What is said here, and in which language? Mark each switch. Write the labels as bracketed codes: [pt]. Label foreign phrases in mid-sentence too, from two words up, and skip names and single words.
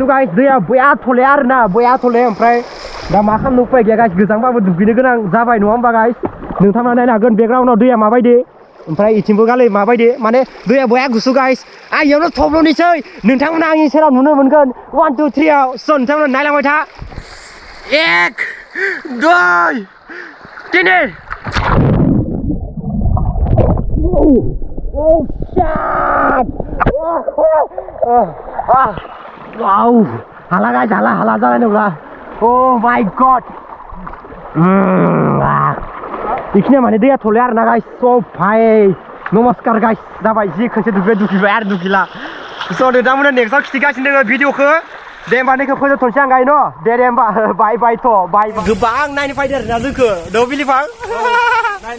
[brx] गाइस दैया बया थले आरोना बया थले ओमफ्राय दा मा खालामनो उपाय गैया गाइस गोजांबाबो दुगैनो गोनां जाबाय नङा होमबा गाइस नोंथांमोना नायनो हागोन बेकग्राउन्डआव दैया माबायदि ओमफ्राय इथिंबो गालै माबायदि माने दैया बया गुसु गाइस आं इयावनो थब्ल'नोसै नोंथांमोना आंनि सेराव नुनो मोनगोन 1 2 3 आव स' नोंथांमोना नायलांबाय था 1 2 3 [en] Oh shit! [brx] Wow! [en] Hala guys, [brx] hala जानाय नंला. [en] Oh my god! [brx] इखिनिया माने दैया थले आरोना गाइस स' भाई नमस्कार गाइस जाबाय जि खनसे दुगैबाय आरो दुगैला स' नोंथांमोना नेक्स्टआव खिथिगासिनो दोङो भिडिअखौ दे होमबा नैखौ फोजोबथ'नोसै आं गाय न' दे होमबा [en] bye bye [brx] थ' बाय गोबां नायनो फैदो आरोना जोंखौ द' बिलिफां नायनो